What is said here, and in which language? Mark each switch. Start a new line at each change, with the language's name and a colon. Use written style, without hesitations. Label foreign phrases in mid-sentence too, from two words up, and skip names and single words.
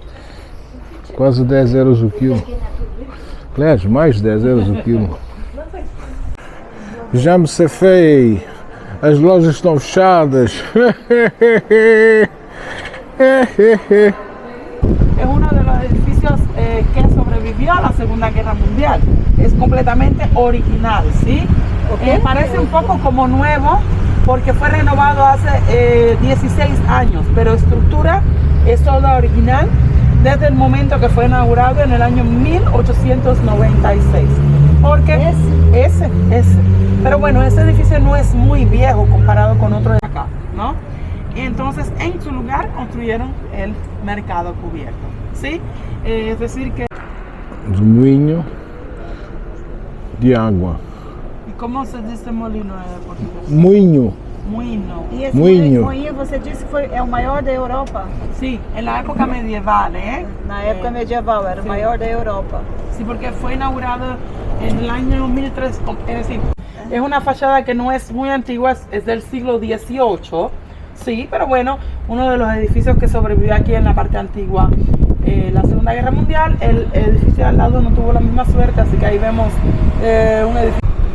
Portuguese: Quase 10 euros o quilo. Aliás, mais de 10 euros o quilo. Já me safei. As lojas estão fechadas.
Spanish: es uno de los edificios que sobrevivió a la Segunda Guerra Mundial. Es completamente original, ¿sí? Parece un poco como nuevo porque fue renovado hace 16 años, pero estructura es toda original desde el momento que fue inaugurado en el año 1896. Porque ese. Pero bueno, ese edificio no es muy viejo comparado con otros de acá, ¿no? Y entonces en su lugar construyeron el mercado cubierto, ¿sí? Es decir que...
Portuguese: Un moinho de água.
Spanish: ¿Y cómo se dice molino en portugués?
Portuguese: Moinho. Moinho. E esse Moinho. moinho, você disse que é o maior da Europa?
Spanish: Sí, en la época medieval, ¿eh?
Portuguese: Na época medieval, era o maior da Europa.
Spanish: Sí, porque fue inaugurado en el año 1300, es decir, es una fachada que no es muy antigua, es del siglo XVIII, sí, pero bueno, uno de los edificios que sobrevivió aquí en la parte antigua, la Segunda Guerra Mundial. El edificio de al lado no tuvo la misma suerte, así que ahí vemos un edificio.